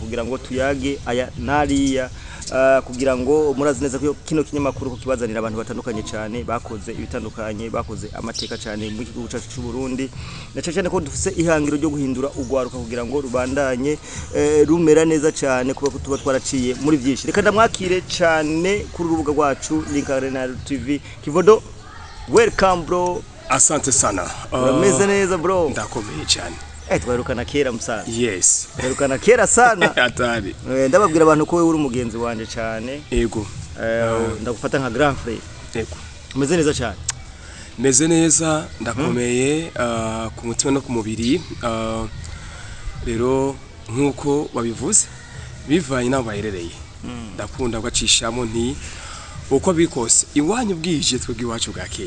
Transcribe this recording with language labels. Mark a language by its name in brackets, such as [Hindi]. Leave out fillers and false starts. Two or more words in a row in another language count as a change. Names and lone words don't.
[Rundi] kugira ngo tuyage aya nariya kugira ngo murazi neza ko kino kinyamakuru kukibazanira abantu batandukanye cyane bakoze ibitandukanye bakoze amateka cyane mu gihugu cyacu cy'u Burundi cyane ko dufise ihangiro ryo guhindura ugwaruka kugira ngo rubandanye rumera neza cyane kuba tuba twaraciye muri byinshi reka ndamwakire cyane kuri urubuga rwacu Link Arena TV Kivodo [English] welcome bro [Swahili] asante sana [Rundi] urameze neza bro ndakomeye cyane twarukana kera musana [English] yes [Rundi] twarukana kera sana atari ndababwira abantu ko wewe uri umugenzi wanje cyane yego ndagufata nka grand frère yego umeze neza cyane meze neza ndakomeye ku mutima no ku mubiri rero nkuko babivuze bivanye naho baherereye ndakunda gacishamo nti uko bikose iwanyu bwije twebwe iwacu bwakeye